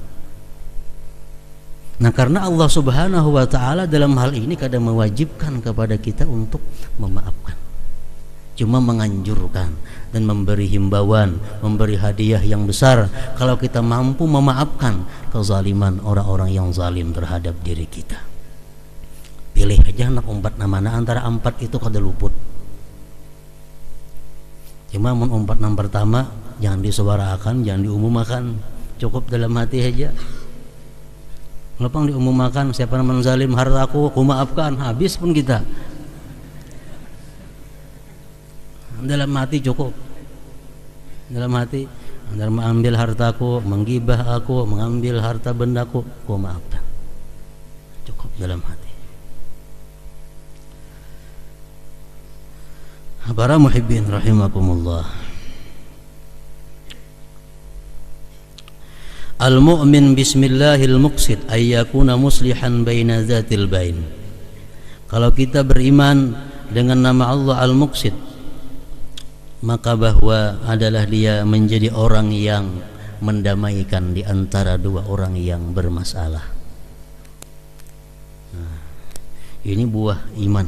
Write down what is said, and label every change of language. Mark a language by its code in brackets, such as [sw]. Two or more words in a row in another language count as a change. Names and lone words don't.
[bjn] Nah, karena Allah [ar] سبحانه وتعالى [bjn] dalam hal ini kadang mewajibkan kepada kita untuk memaafkan. Cuma menganjurkan dan memberi himbauan, memberi hadiah yang besar kalau kita mampu memaafkan kezaliman orang-orang yang zalim terhadap diri kita. Pilih aja nak umpat namana antara 4 itu kada luput. Cuma mun umpat yang pertama jangan disuarakan, jangan diumumkan, cukup dalam hati aja. Ngepang diumumkan siapa yang menzalim hartaku, aku maafkan, habis pun kita. Dalam hati cukup. Dalam hati, antara mengambil hartaku, menggibah aku, mengambil harta bendaku, aku maafkan. Cukup dalam hati. Para [ar] محبين رحمكم الله. المؤمن باسم الله المقسط أن يكون مصلحا بين ذات البين. [bjn] Kalau kita beriman dengan nama Allah Al-Muqsid, maka bahwa adalah dia menjadi orang yang mendamaikan di antara dua orang yang bermasalah. Nah, ini buah iman.